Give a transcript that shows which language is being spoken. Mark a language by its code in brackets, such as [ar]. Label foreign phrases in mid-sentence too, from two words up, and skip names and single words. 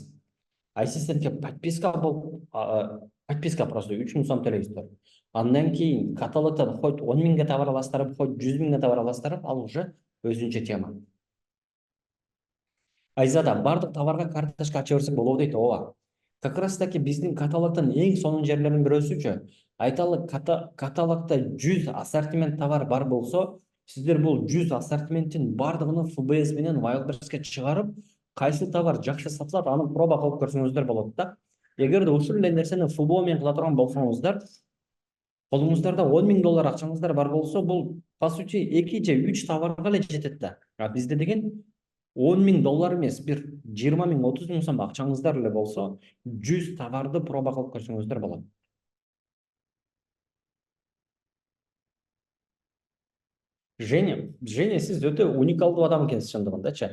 [ky] Ассистентке [ru] подписка просто [ky] 3 000 сом төлөйсүздөр. Андан кийин каталогдон хоть 10 миңге товар аласыздар, хоть 100 миңге товар аласыздар, ал уже өзүнчө тема. Айзада, бардык товарга карточка ача берсек болобу дейт. Ооба. [ru] Как раз таки [ky] биздин каталогдон эң сонун жерлердин бирөөсүчү, айталы каталогдо 100 ассортимент товар бар болсо, сиздер бул 100 ассортименттин бардыгын ФБС менен Wildberries'ке чыгарып, кайсы товар жакшы сатылат, аны проба кылып көрсөңүздөр болот да. Эгерде ушул эле нерсени ФБО менен кыла турган болсоңуздар, колуңуздарда 10 000 доллар акчаңыздар бар болсо, бул [ru] по сути [ky] 2 же 3 товарга эле жетет да. А бизде деген 10 000 доллар эмес, бир 20 000, 30 000 сом акчаңыздар эле болсо, 100 товарды проба кылып көрсөңүздөр болот. Женя, сиз өтө уникалдуу адам экенсиз чындыгындачы.